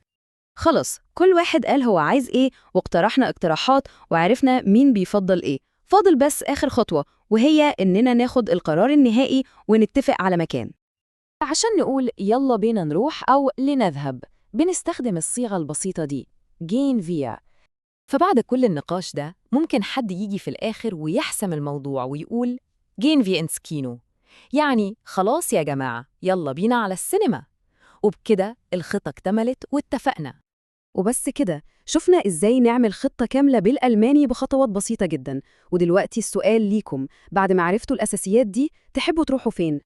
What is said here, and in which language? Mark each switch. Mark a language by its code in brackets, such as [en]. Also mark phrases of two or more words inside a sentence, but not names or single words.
[ar] خلص، كل واحد قال هو عايز إيه واقترحنا اقتراحات وعرفنا مين بيفضل إيه. فاضل بس آخر خطوة، وهي إننا ناخد القرار النهائي ونتفق على مكان. عشان نقول يلا بينا نروح أو لنذهب، بنستخدم الصيغة البسيطة دي [de] gehen wir. [ar] فبعد كل النقاش ده ممكن حد يجي في الآخر ويحسم الموضوع ويقول [de] gehen wir ins Kino، [ar] يعني خلاص يا جماعة يلا بينا على السينما. وبكده الخطة اكتملت واتفقنا. وبس كده شفنا إزاي نعمل خطة كاملة بالألماني بخطوات بسيطة جدا. ودلوقتي السؤال ليكم، بعد ما عرفتوا الأساسيات دي، تحبوا تروحوا فين؟